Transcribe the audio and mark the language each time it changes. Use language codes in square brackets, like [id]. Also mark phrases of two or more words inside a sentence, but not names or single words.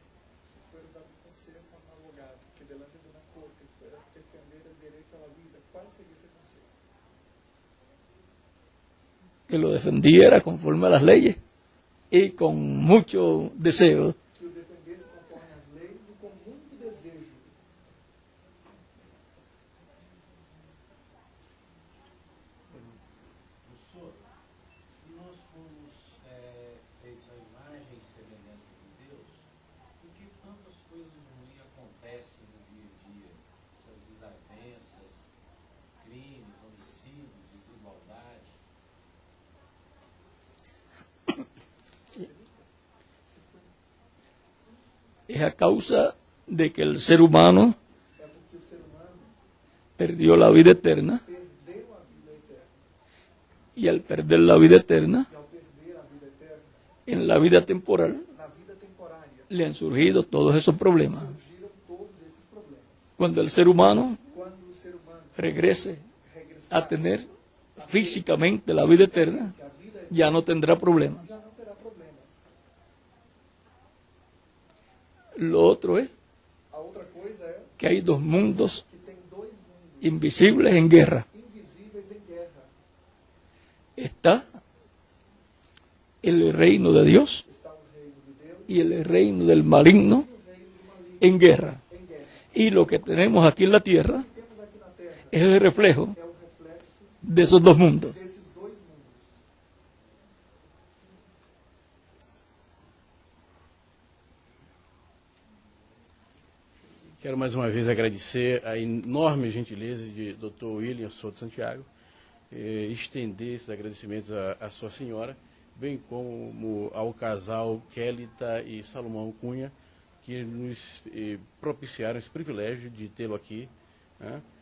[pt] Se fueres dar um conselho a um advogado que [es] delante de [pt] uma corte fuera defender o direito à vida, qual seria esse conselho? [es] Que lo defendiera conforme a las leyes y con mucho deseo. [pt] Que o defendesse conforme as leis e com muito desejo. Professor, se nós formos feitos à imagem e semelhança de Deus, por que tantas coisas ruins acontecem no dia a dia? Essas desavenças, crimes, homicídios, desigualdades. [es] Es a causa de que el ser humano [pt] É porque o ser humano [es] perdió la vida eterna [pt] perdeu a vida eterna. [es] y al perder la vida eterna, [pt] E ao perder a vida eterna, [es] en la vida temporal [pt] na vida temporária, [es] le han surgido todos esos problemas. [pt] surgiram todos esses problemas. [es] Cuando el ser humano [pt] Quando o ser humano [es] regrese [pt] regressar [es] a tener físicamente la vida eterna, [pt] que a vida eterna, [es] ya no tendrá problemas. [pt] já não terá problemas. [es] Lo otro es [pt] A outra coisa é [es] que hay dos mundos [pt] que tem dois mundos [es] invisibles en guerra. [pt] invisíveis em guerra. [es] Está el reino de Dios [pt] Está o reino de Deus [es] y el reino del maligno [pt] e o reino do maligno [es] en guerra. [pt] em guerra. [es] Y lo que tenemos aquí en la tierra [pt] O que temos aqui na terra [es] es el reflejo [pt] é o reflexo [es] de esos dos mundos. [pt] desses dois mundos. Quero mais uma vez agradecer a enorme gentileza de Dr. William Souto Santiago, estender esses agradecimentos à sua senhora, bem como ao casal Kélita e Salomão Cunha, que nos propiciaram esse privilégio de tê-lo aqui, né?